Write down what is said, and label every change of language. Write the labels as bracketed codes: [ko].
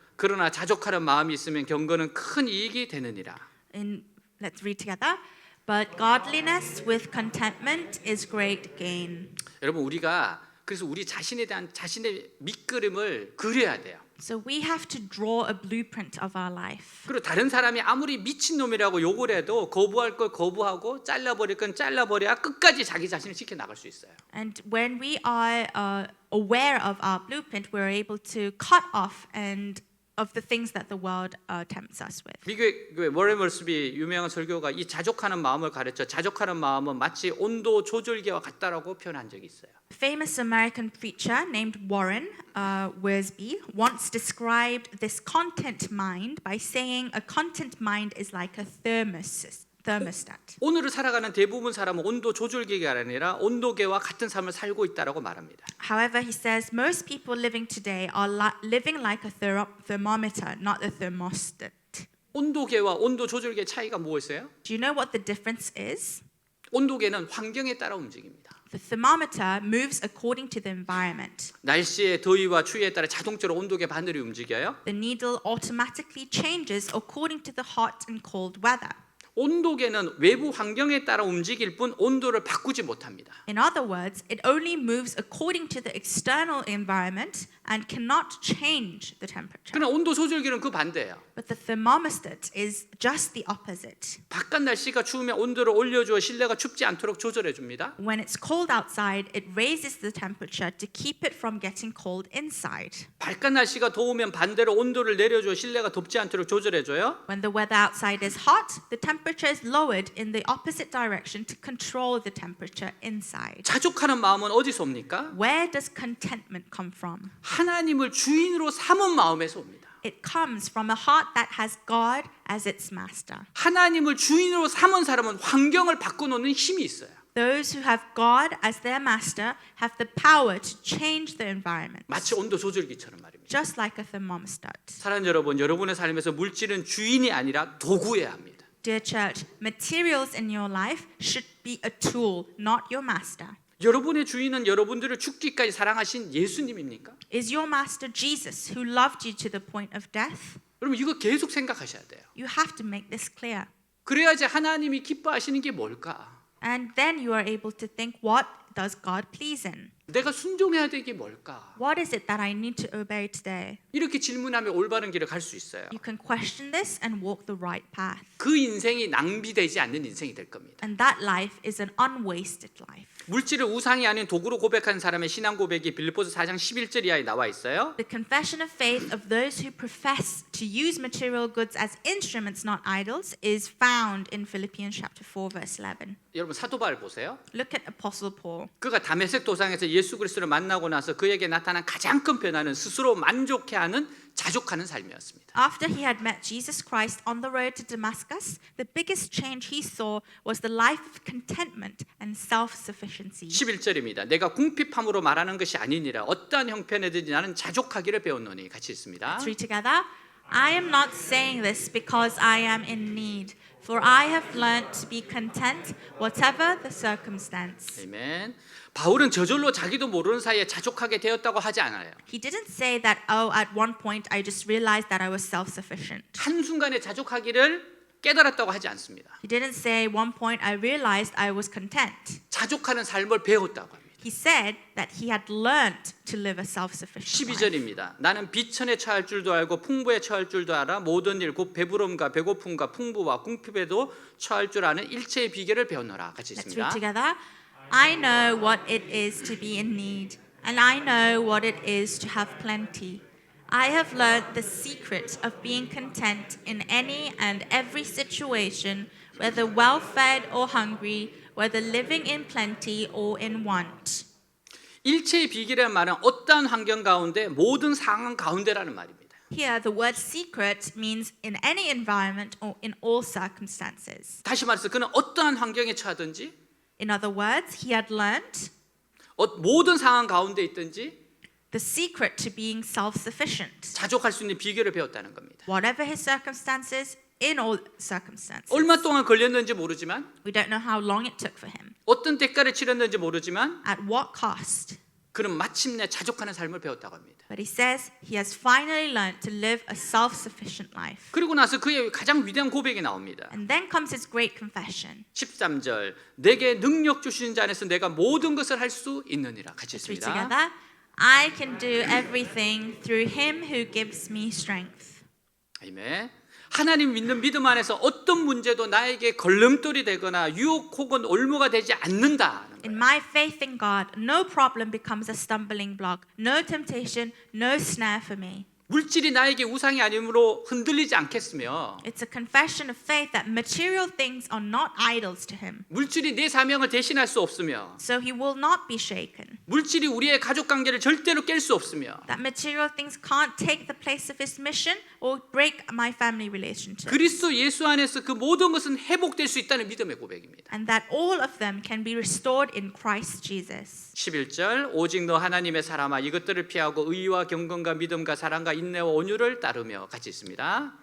[ko] 그러나 자족하는 마음이 있으면 경건은 큰 이익이 되느니라. [en] Let's read together. But godliness with contentment is great gain. [ko] 여러분, 우리가 그래서 우리 자신에 대한 자신의 밑그림을 그려야 돼요. [en] So we have to draw a blueprint of our life. [ko] 그리고 다른 사람이 아무리 미친놈이라고 욕을 해도 거부할 걸 거부하고 잘라버릴 건 잘라버려야 끝까지 자기 자신을 지켜나갈 수 있어요. [en] And when we are aware of our blueprint, we're able to cut off and of the things that the world tempts us with. [ko] 미국의 워렌 월스비 유명한 설교가 이 자족하는 마음을 가르쳐 자족하는 마음은 마치 온도 조절기와 같다라고 표현한 적이 있어요. [en] Famous American preacher named Warren Wiersbe once described this content mind by saying a content mind is like a thermostat. [ko] 오늘을 살아가는 대부분 사람은 온도 조절기가 아니라 온도계와 같은 삶을 살고 있다라고 말합니다. [en] However, he says most people living today are living like a thermometer, not a thermostat. [ko] 온도계와 온도 조절기의 차이가 무엇이에요? [en] Do you know what the difference is? [ko] 온도계는 환경에 따라 움직입니다. [en] The thermometer moves according to the environment. [ko] 날씨의 더위와 추위에 따라 자동적으로 온도계 바늘이 움직여요. [en] The needle automatically changes according to the hot and cold weather. [ko] 온도계는 외부 환경에 따라 움직일 뿐 온도를 바꾸지 못합니다. [en] In other words, it only moves according to the external environment and cannot change the temperature. [ko] 그러나 온도 조절기는 그 반대예요. [en] But the thermostat is just the opposite. [ko] 바깥 날씨가 추우면 온도를 올려주어 실내가 춥지 않도록 조절해 줍니다. [en] When it's cold outside, it raises the temperature to keep it from getting cold inside. [ko] 바깥 날씨가 더우면 반대로 온도를 내려주어 실내가 덥지 않도록 조절해 줘요. [en] When the weather outside is hot, the temperature is lowered in the opposite direction to control the temperature inside. [ko] 자족하는 마음은 어디서 옵니까? [en] Where does contentment come from? [ko] 하나님을 주인으로 삼은 마음에서 옵니다. [en] It comes from a heart that has God as its master. [ko] 하나님을 주인으로 삼은 사람은 환경을 바꿔놓는 힘이 있어요. [en] Those who have God as their master have the power to change the environment. [ko] 마치 온도 조절기처럼 말입니다. [en] Just like a thermostat. [ko] 사랑하는 여러분, 여러분의 삶에서 물질은 주인이 아니라 도구여야 합니다. [en] Dear church, materials in your life should be a tool, not your master. [ko] 여러분의 주인은 여러분들을 죽기까지 사랑하신 예수님입니까? [en] Is your master Jesus who loved you to the point of death? [ko] 여러분, 이거 계속 생각하셔야 돼요. [en] You have to make this clear. [ko] 그래야지 하나님이 기뻐하시는 게 뭘까? [en] And then you are able to think, what does God please in? [ko] 내가 순종해야 될 게 뭘까? [en] What is it that I need to obey today? [ko] 이렇게 질문하면 올바른 길을 갈 수 있어요. [en] You can question this and walk the right path. [ko] 그 인생이 낭비되지 않는 인생이 될 겁니다. [en] And that life is an unwasted life. [ko] 물질을 우상이 아닌 도구로 고백하는 사람의 신앙 고백이 빌립보서 4장 11절 이하에 나와 있어요. [en] The confession of faith of those who profess to use material goods as instruments, not idols, is found in Philippians chapter 4, verse 11. [ko] 여러분, 사도 바울 보세요. [en] Look at Apostle Paul. [ko] 그가 다메섹 도상에서 예수 그리스도를 만나고 나서 그에게 나타난 가장 큰 변화는 스스로 만족해하는 자족하는 삶이었습니다. [en] After he had met Jesus Christ on the road to Damascus, the biggest change he saw was the life of contentment and self-sufficiency. [ko] 11절입니다. 내가 궁핍함으로 말하는 것이 아니니라 어떠한 형편에든지 나는 자족하기를 배웠노니. 같이 있습니다. [en] Let's read together. I am not saying this because I am in need, for I have learned to be content whatever the circumstance. [ko] 아멘. 바울은 저절로 자기도 모르는 사이에 자족하게 되었다고 하지 않아요. [en] He didn't say that, oh, at one point I just realized that I was self-sufficient. [ko] 한순간에 자족하기를 깨달았다고 하지 않습니다. [en] He didn't say, one point I realized I was content. [ko] 자족하는 삶을 배웠다고 합니다. [en] He said that he had learned to live a self-sufficient life. [ko] 12절입니다. 나는 비천에 처할 줄도 알고 풍부에 처할 줄도 알아 모든 일 곧 배부름과 배고픔과 풍부와 궁핍에도 처할 줄 아는 일체의 비결을 배웠노라. 같이 [en] Let's [ko] 있습니다. [en] read together. I know what it is to be in need, and I know what it is to have plenty. I have learned the secret of being content in any and every situation, whether well-fed or hungry, whether living in plenty or in want. [ko] 일체의 비결이라는 말은 어떠한 환경 가운데 모든 상황 가운데라는 말입니다. [en] Here, the word secret means in any environment or in all circumstances. [ko] 다시 말해서 그는 어떠한 환경에 처하든지 [en] In other words, he had learned [ko] 모든 상황 가운데 있든지 [en] the secret to being self-sufficient. [ko] 자족할 수 있는 비결을 배웠다는 겁니다. [en] Whatever his circumstances, in all circumstances. [ko] 얼마 동안 걸렸는지 모르지만 [en] We don't know how long it took for him, [ko] 어떤 대가를 치렀는지 모르지만 [en] at what cost. [ko] 그는 마침내 자족하는 삶을 배웠다고 합니다. [en] But he says he has finally learned to live a self-sufficient life. [ko] 그리고 나서 그의 가장 위대한 고백이 나옵니다. [en] And then comes his great confession. [ko] 13절 내게 능력 주시는 자 안에서 내가 모든 것을 할 수 있느니라. 같이 [en] Let's read [ko] 있습니다. [en] together. I can do everything through him who gives me strength. [ko] 아멘. 하나님 믿는 믿음 안에서 어떤 문제도 나에게 걸림돌이 되거나 유혹 혹은 올무가 되지 않는다. [en] In my faith in God, no problem becomes a stumbling block, no temptation, no snare for me. [ko] 물질이 나에게 우상이 아니므로 흔들리지 않겠으며 [en] It's a confession of faith that material things are not idols to him. [ko] 물질이 내 사명을 대신할 수 없으며 [en] So he will not be shaken. [ko] 물질이 우리의 가족 관계를 절대로 깰 수 없으며 [en] That material things can't take the place of his mission or break my family relationship. [ko] 그리스도 예수 안에서 그 모든 것은 회복될 수 있다는 믿음의 고백입니다. [en] And that all of them can be restored in Christ Jesus. [ko] 11절 오직 너 하나님의 사람아 이것들을 피하고 의와 경건과 믿음과 사랑과 인내와 온유를 따르며 같이 있습니다.